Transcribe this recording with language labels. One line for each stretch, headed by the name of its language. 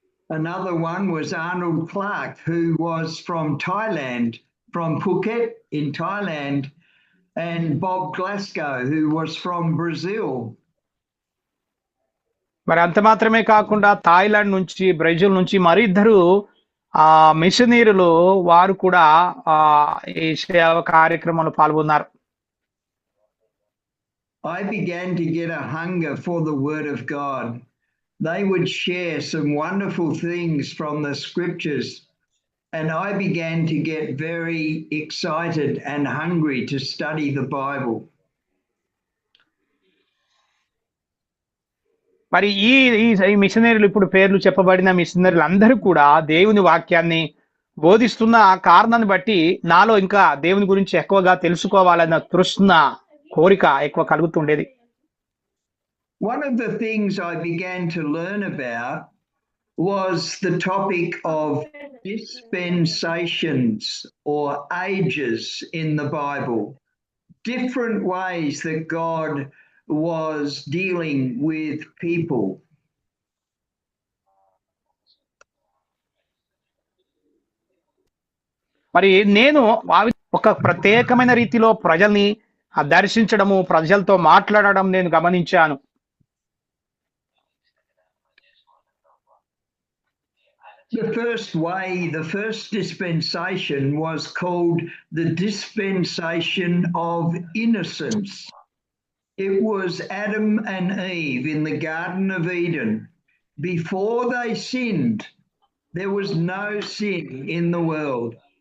English: Another one was Arnold Clark, who was from Thailand, from Phuket in Thailand, and Bob Glasgow, who was from Brazil.
Telugu: మరి అంత మాత్రమే కాకుండా Thailand నుంచి, Brazil నుంచి మరిద్దరు మిషనరీలు వారు కూడా ఈ సేవ కార్యక్రమంలో పాల్గొన్నారు.
English: I began to get a hunger for the Word of God. They would share some wonderful things from the scriptures, and I began to get very excited and hungry to study the Bible.
Telugu: మరి ఈ మిషనరీలు, ఇప్పుడు పేర్లు చెప్పబడిన మిషనరీలు అందరూ కూడా దేవుని వాక్యాన్ని బోధిస్తున్న ఆ కారణాన్ని బట్టి నాలో ఇంకా దేవుని గురించి ఎక్కువగా తెలుసుకోవాలన్న తృష్ణ, కోరిక ఎక్కువ కలుగుతుండేది.
English: One of the things I began to learn about was the topic of dispensations or ages in the Bible, different ways that God was dealing with people.
Telugu: మరి నేను ఒక ప్రత్యేకమైన రీతిలో ప్రజల్ని దర్శించడము, ప్రజలతో మాట్లాడడం నేను గమనించాను.
English: The first dispensation was called the dispensation of innocence. It was Adam and Eve in the Garden of Eden. Before they sinned, there was no sin in the world.